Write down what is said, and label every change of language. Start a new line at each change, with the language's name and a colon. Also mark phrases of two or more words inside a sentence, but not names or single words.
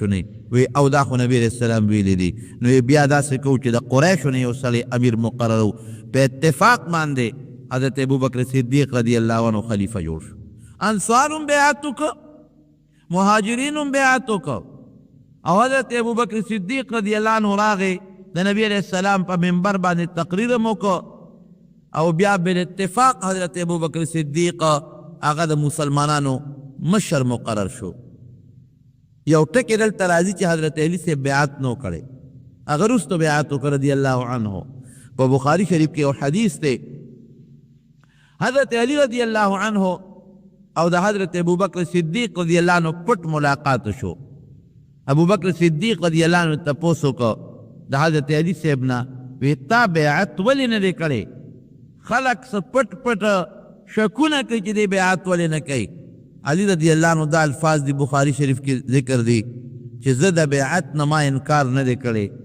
Pashto: نه وی او دا خو نبی
Arabic: علیه السلام
Pashto: ویلی دي نو بیا داسې کوو چې د قریشو نه یو سړی امیر مقرر و په اتفاق باندې حضرت ابوبکر صدیق
Arabic: رضی الله عنه
Pashto: خلیفه جوړ شو انصار هم بیعت وکړه مهاجرین هم بیعت وکړه او حضرت ابوبکر صدیق
Arabic: رضی الله عنه
Pashto: راغی د نبی
Arabic: علیه السلام
Pashto: په منبر باندې تقریر هم وکړه او بیا بالاتفاق حضرت ابوبکر صدیق هغه د مسلمانانو مشر مقرر شو یو ټکی دلته راځي چې حضرت علی سے بیعت نو کړي هغه وروسته بیعت وکړه
Arabic: رضی الله عنه
Pashto: په بخاری شریف کې یو حدیث دی حضرت علی
Arabic: رضی الله عنه
Pashto: او د حضرت ابوبکر صدیق
Arabic: رضی الله عنه
Pashto: پټ ملاقات شو ابوبکر صدیق
Arabic: رضی الله عنه
Pashto: تپوس وکړه د حضرت علی صاحب نه وی تا بیعت ولې نه دی کړی خلق څه پټ پټ شکونه کوي چې دی بیعت ولې نه کوي علی
Arabic: رضی الله عنه
Pashto: دا الفاظ دی بخاری شریف کې ذکر دی چې زه د بیعت نه ما انکار نه دی کړی